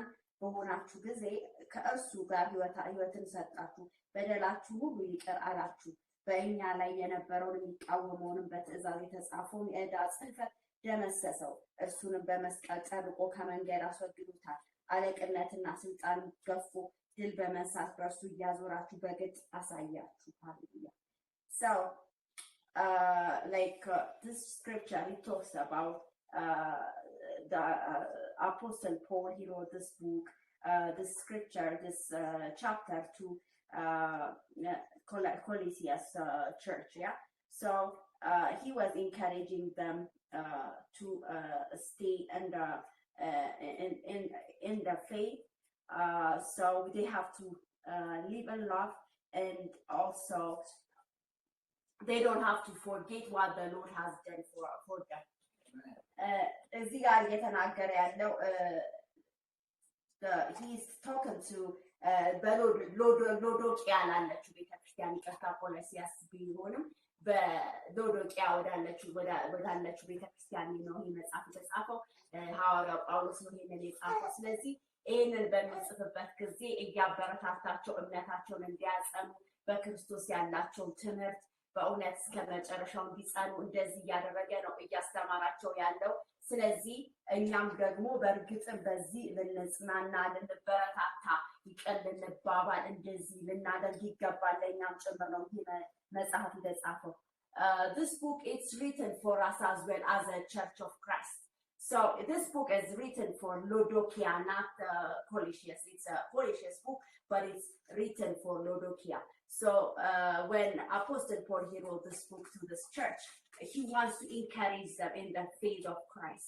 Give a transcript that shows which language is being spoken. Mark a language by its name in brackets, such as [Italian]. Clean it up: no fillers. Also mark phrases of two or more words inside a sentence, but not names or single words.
[Amharic] በሆናችሁ ጊዜ ከእርሱ ጋር ሕይወትን ሰጣችሁ። በደላችሁ ሁሉ ይቅር አላችሁ። በእኛ ላይ የነበረውን የሚቃወመውንም በትእዛዝ የተጻፈውን የዕዳ ጽሕፈት ደመሰሰው። እርሱንም በመስቀል ጠብቆ ከመንገድ አስወግዶታል። አለቅነትና ስልጣን ገፎ ድል በመንሳት በእርሱ እያዞራችሁ በግልጽ አሳያችሁ። ሃሌሉያ። [English] So this scripture, it talks about the Apostle Paul. He wrote this book, this scripture, this chapter to Colossians church. Yeah. So he was encouraging them to stay in the faith. So they have to live in love, and also they don't have to forget what the Lord has done for them. [Amharic] እዚህ ጋር እየተናገረ ያለው [English] he's talking to [Amharic] በሎዶቅያ ላለችው ቤተክርስቲያን ይቅርታ ቆሎሲያስ ቢሆንም በሎዶቅያ ወዳለችው ቤተክርስቲያን ነው ይህ መጽሐፍ የተጻፈው። ሐዋርያው ጳውሎስ ነው ይሄንን የጻፈው። ስለዚህ ይሄንን በሚጽፍበት ጊዜ እያበረታታቸው እምነታቸውን እንዲያጸኑ በክርስቶስ ያላቸውን ትምህርት በእውነት እስከ መጨረሻው እንዲጸኑ እንደዚህ እያደረገ ነው እያስተማራቸው ያለው። ስለዚህ እኛም ደግሞ በእርግጥም በዚህ ልንጽናና ልንበረታታ ይቀል ልንባባል እንደዚህ ልናደርግ ይገባል። ለእኛም ጭምር ነው ይህ መጽሐፍ የተጻፈው። [English] This book is written for us as well as a Church of Christ. So this book is written for Laodicea, not Colossians. It's a Colossians book, but it's written for Laodicea. So when Apostle Paul he wrote this book to this church, he wants to encourage them in the faith of Christ.